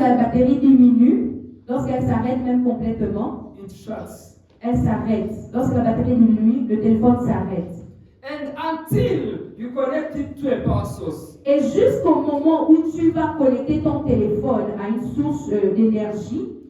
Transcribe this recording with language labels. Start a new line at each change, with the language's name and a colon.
French: la batterie diminue, lorsqu'elle s'arrête même complètement,
English: it shuts.
French: elle s'arrête. Lorsque la batterie diminue, le téléphone s'arrête.
English: And until you connect it to a power source,
French: Et jusqu'au moment où tu vas connecter ton téléphone à une source d'énergie,